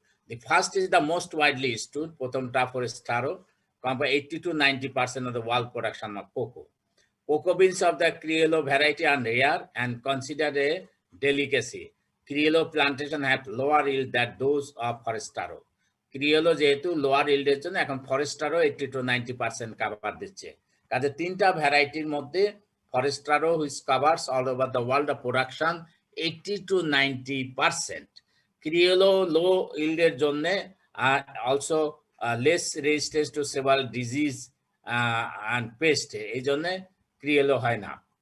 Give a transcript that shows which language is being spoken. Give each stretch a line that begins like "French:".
English: The first is the most widely used. প্রথমটা Forastero, cover 80 to 90% of the world production of cocoa. Cocoa beans of the Criollo variety are rare and considered a delicacy. Criollo plantation have lower yield than those of Forastero.
Bangla: Criollo যেহেতু lower ইল্ডের জন্য এখন ফরেস্টারও 80 to 90% cover দিচ্ছে। কাজে 3টা ভ্যারাইটির মধ্যে ফরেস্টারো
English: which covers all over the world of production 80 to 90%. Criollo low yieldের জন্য also less resistant to several disease and pest,
Bangla: এই জন্য Criollo হয় না।